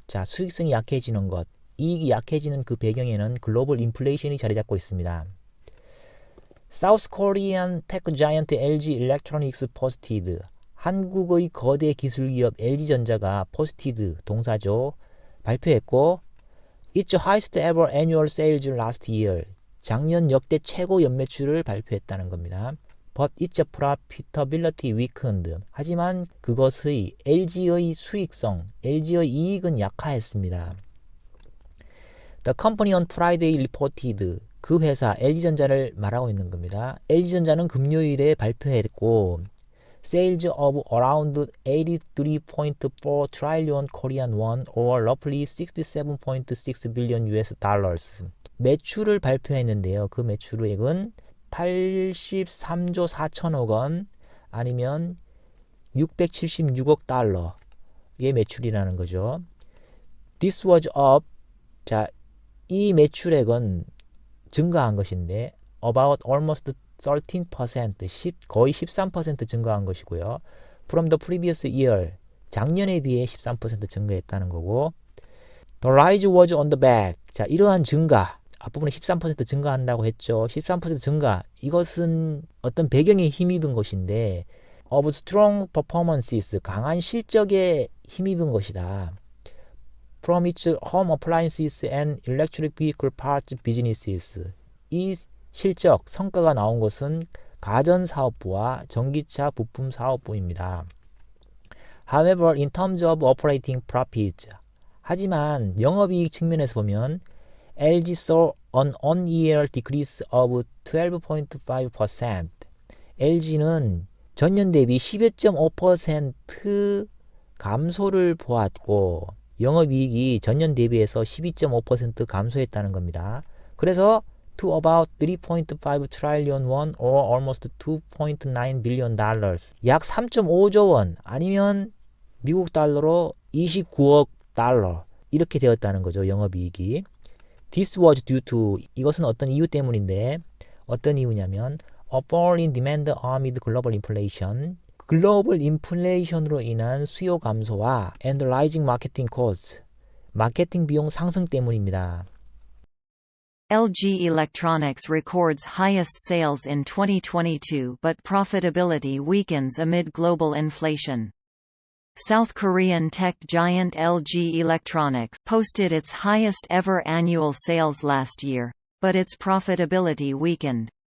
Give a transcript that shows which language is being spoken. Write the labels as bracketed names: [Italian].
[Korean] 자, 수익성이 약해지는 것, 이익이 약해지는 그 배경에는 글로벌 인플레이션이 자리 잡고 있습니다. [English] South Korean tech giant LG Electronics posted. [Korean] 한국의 거대 기술기업 LG전자가 posted 동사죠. 발표했고 [English] Its highest ever annual sales last year. [Korean] 작년 역대 최고 연매출을 발표했다는 겁니다. [English] But its profitability weakened. [Korean] 하지만 그것의 LG의 수익성, LG의 이익은 약화했습니다. [English] The company on Friday reported. [Korean] 그 회사 LG전자를 말하고 있는 겁니다. LG전자는 금요일에 발표했고 [English] Sales of around 83.4 trillion Korean won or roughly 67.6 billion US dollars. [Korean] 매출을 발표했는데요. 그 매출액은 83조 4천억 원 아니면 676억 달러의 매출이라는 거죠. [English] This was up. [Korean] 자, 이 매출액은 증가한 것인데 [English] about almost 13%, [Korean] 거의 13% 증가한 것이고요. [English] From the previous year, [Korean] 작년에 비해 13% 증가했다는 거고 [English] The rise was on the back. [Korean] 자, 이러한 증가, 앞부분에 13% 증가한다고 했죠. 13% 증가, 이것은 어떤 배경에 힘입은 것인데 [English] of strong performances, [Korean] 강한 실적에 힘입은 것이다. [English] From its home appliances and electric vehicle parts businesses. [Korean] 이 실적, 성과가 나온 것은 가전사업부와 전기차 부품 사업부입니다. [English] However, in terms of operating profits, [Korean] 하지만 영업이익 측면에서 보면 [English] LG saw an on-year decrease of 12.5%. [Korean] LG는 전년 대비 12.5% 감소를 보았고 영업이익이 전년 대비해서 12.5% 감소했다는 겁니다. 그래서 [English] to about 3.5 trillion won or almost 2.9 billion dollars. [Korean] 약 3.5조 원 아니면 미국 달러로 29억 달러 이렇게 되었다는 거죠. 영업이익이. [English] This was due to [Korean] 이것은 어떤 이유 때문인데 어떤 이유냐면 [English] a fall in demand amid global inflation. [Korean] 글로벌 인플레이션으로 인한 수요 감소와 [English] and rising marketing costs. [Korean] 마케팅 비용 상승 때문입니다. [English] LG Electronics records highest sales in 2022 but profitability weakens amid global inflation. South Korean tech giant LG Electronics posted its highest ever annual sales last year, but its profitability weakened.